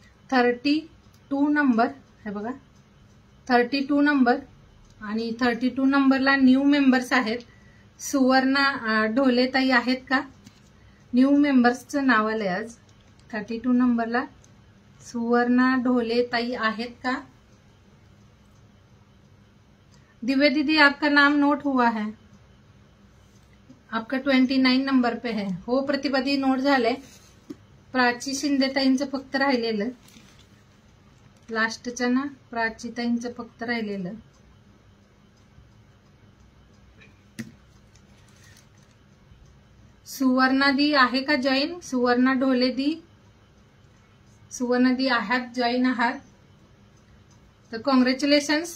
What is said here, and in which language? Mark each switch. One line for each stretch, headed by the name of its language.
Marathi: 32 number हे बघा, 32 number आणि 32 नंबरला न्यू मेंबर्स आहेत. सुवर्णा ढोले ताई आहेत का? न्यू मेंबर्सचं नाव आलंय आज. 32 नंबरला सुवर्णा ढोले ताई आहेत का?
Hindi: दिव्या दीदी आपका नाम नोट हुआ है, आपका 29 नंबर पे है.
Marathi: हो प्रतिभा दी नोट झालंय. प्राची शिंदे ताईंचं फक्त राहिलेलं, लास्टच्या ना प्राची ताईंचं फक्त राहिलेलं. सुवर्णा दी आहे का जॉईन? सुवर्णा ढोले दी, सुवर्णा दी आहात, जॉईन आहात तर कॉंग्रॅच्युलेशन्स.